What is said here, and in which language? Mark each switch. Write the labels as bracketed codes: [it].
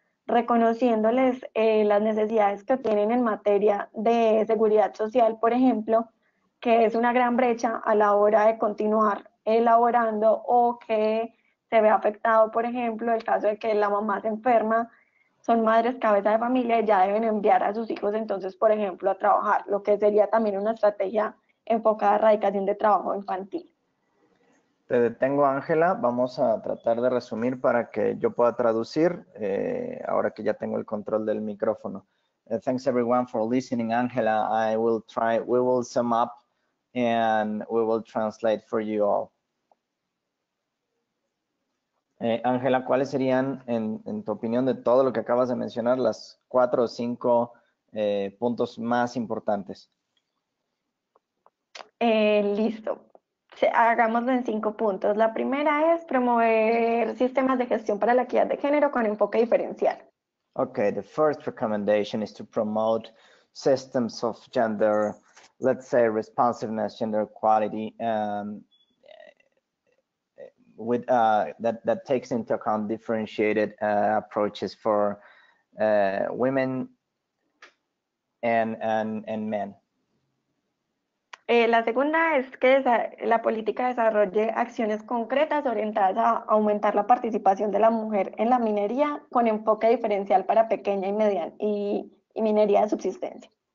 [es] reconociéndoles las necesidades que tienen en materia de seguridad social, por ejemplo, que es una gran brecha a la hora de continuar elaborando o que se ve afectado, por ejemplo, el caso de que la mamá se enferma, son madres cabeza de familia y ya deben enviar a sus hijos entonces, por ejemplo, a trabajar, lo que sería también una estrategia enfocada a erradicación de trabajo infantil. Te detengo, Ángela. Vamos a tratar de resumir para que yo pueda traducir ahora que ya tengo el control del micrófono. [en] Thanks everyone for listening, Ángela. We will sum up and we will translate for you all. [es] Ángela, ¿cuáles serían, en tu opinión, de todo lo que acabas de mencionar, las 4 o 5 puntos más importantes? Listo. Hagámoslo en 5 puntos. La primera es promover sistemas de gestión para la equidad de género con enfoque diferencial. [en] Okay, the first recommendation is to promote systems of gender, let's say responsiveness, gender equality, with that takes into account differentiated approaches for women and men. [es] La segunda es que la política desarrolle acciones concretas orientadas a aumentar la participación de la mujer en la minería con enfoque diferencial para pequeña y mediana y minería de subsistencia.